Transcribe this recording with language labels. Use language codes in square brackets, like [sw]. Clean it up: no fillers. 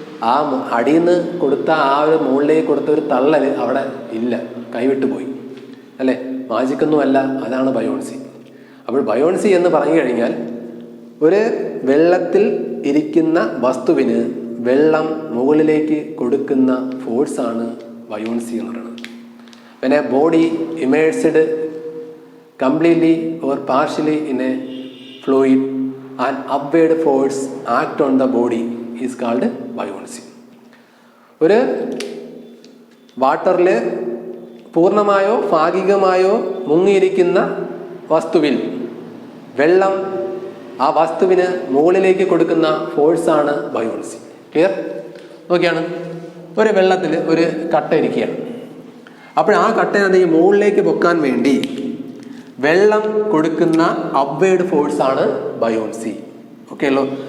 [ml] ആ അടിയിൽ നിന്ന് കൊടുത്ത ആ ഒരു മുകളിലേക്ക് കൊടുത്ത ഒരു തള്ളൽ അവിടെ ഇല്ല, കൈവിട്ടു പോയി, അല്ലേ? മാജിക്കൊന്നുമല്ല, അതാണ് ബയോൺസി. അപ്പോൾ ബയോൺസി എന്ന് പറഞ്ഞു കഴിഞ്ഞാൽ ഒരു വെള്ളത്തിൽ ഇരിക്കുന്ന വസ്തുവിന് വെള്ളം മുകളിലേക്ക് കൊടുക്കുന്ന ഫോഴ്സാണ് ബയോൺസി എന്ന് പറയുന്നത്. [en] When a body immersed completely or partially in a fluid, an upward force act on the body is called buoyancy. [ml] ഒരു വാട്ടറിൽ പൂർണ്ണമായോ ഭാഗികമായോ മുങ്ങിയിരിക്കുന്ന വസ്തുവിൽ വെള്ളം ആ വസ്തുവിന് മുകളിലേക്ക് കൊടുക്കുന്ന ഫോഴ്സാണ് ബയോൺസി. ക്ലിയർ? നോക്കിയാണ്, ഒരു വെള്ളത്തിൽ ഒരു കട്ട ഇരിക്കുകയാണ്. അപ്പോൾ ആ കട്ടേനെ ഈ മുകളിലേക്ക് പൊക്കാൻ വേണ്ടി വെള്ളം കൊടുക്കുന്ന അപ്വേർഡ് ഫോഴ്സാണ് ബയോൺസി. ഓക്കെ അല്ലോ.